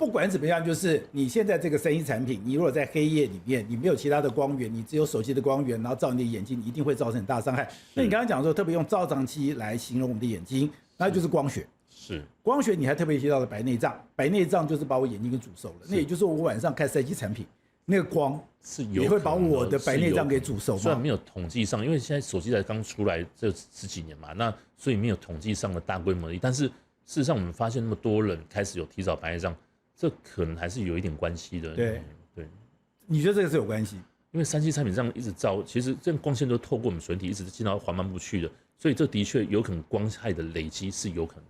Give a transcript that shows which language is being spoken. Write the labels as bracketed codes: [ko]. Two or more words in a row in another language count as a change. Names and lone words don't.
[zh] 不管怎麼樣，就是你現在這個生醫產品，你如果在黑夜裡面，你没有其他的光源，你只有手機的光源，然後照你的眼睛，一定會造成很大傷害。那你剛剛講說，特別用照相機來形容我們的眼睛，那就是光學。是光學，你還特別提到了白內障，白內障就是把我眼睛給煮熟了。那也就是說，我晚上看三 C 產品，那個光是有也會把我的白內障給煮熟嗎？雖然沒有統計上，因為現在手機才剛出來這10幾年嘛，那所以沒有統計上的大規模的，但是事實上我們發現那麼多人開始有提早白內障，這可能還是有一點關係的。對，你覺得這個是有關係？因為3C 產品這樣一直照，其實這光線都透過我們水體一直進到黃斑部去的，所以這的確有可能光害的累積是有可能的。